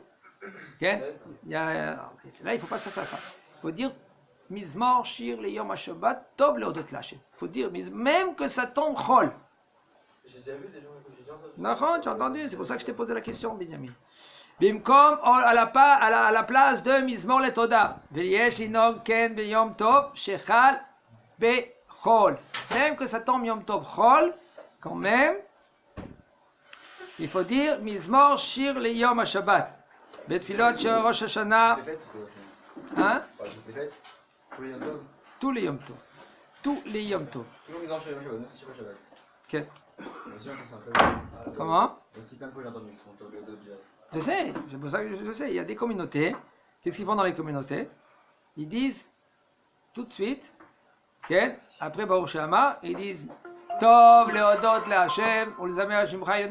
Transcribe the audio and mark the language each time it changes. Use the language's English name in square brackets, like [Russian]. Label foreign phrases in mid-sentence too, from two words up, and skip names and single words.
[French] Là, il ne faut pas se faire ça. Il faut dire [Hebrew] מזמור שיר ליום השבת טוב להודות לה. [French] Il faut dire même que ça tombe Chol. J'ai déjà vu des gens que j'ai déjà entendu. Non, tu as entendu, c'est pour ça que je t'ai posé la question, Binyamin. Bimkom à la place de [Hebrew] מזמור לתודה. ויש לנהוג כן ביום טוב שחל בחול. [French] Même que ça tombe [Hebrew] יום טוב חול, [French] quand même, il faut dire [Hebrew] מזמור שיר ליום השבת. בתפילות של ראש השנה, [French] hein? Tous les [Hebrew] יום טוב. [French] Tous les [Hebrew] יום טוב. [French] Ok. Comment? Je sais, c'est pour ça que je sais. Il y a des communautés. Qu'est-ce qu'ils font dans les communautés? Ils disent tout de suite, après [Hebrew] ברוך שאמר, [French] ils disent [Hebrew] טוב להודות לה, [French] ou les [Hebrew] אמר ה' חי.